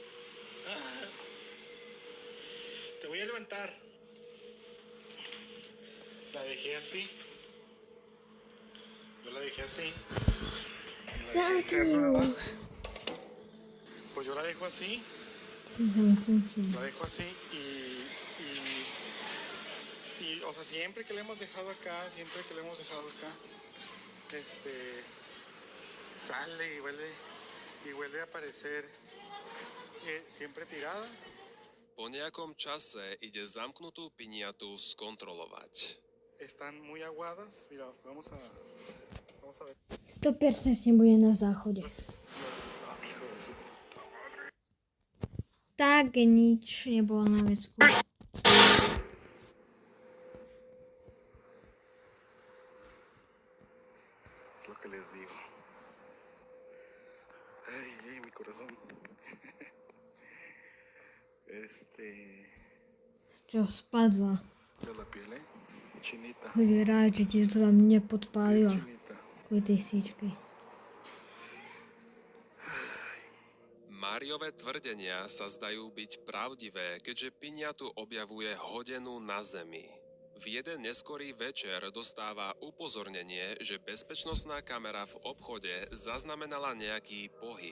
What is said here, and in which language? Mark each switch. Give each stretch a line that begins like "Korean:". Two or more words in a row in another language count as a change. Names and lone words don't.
Spanish: te voy a levantar, la dejé así, yo la dejé así, la dejé encerrada, pues yo la dejo así, la dejo así y o sea, siempre que le hemos dejado acá, sale y vuelve a aparecer siempre tirada.
Slovak: Po nejakom čase ide zamknutú piňatu skontrolovať.
Spanish: Están muy aguadas, mira, vamos a ver.
Slovak: 100% bude na záchode.
Spanish: Hijo de su puta madre.
Slovak: Tak nič nebolo na vecku.
Spanish: Es lo que les digo. Ay, mi corazón.
Slovak: Čo spadla.
Spanish: De la piel, chinita.
Slovak: Chodí rád, že ti to tam nepodpálila.
Spanish: Chinita.
Slovak: Kvôli tej svíčky. Mariové tvrdenia sa zdajú byť pravdivé, keďže piňatu objavuje hodenú na zemi. V jeden neskorý večer dostáva upozornenie, že bezpečnostná kamera v obchode zaznamenala nejaký pohyb.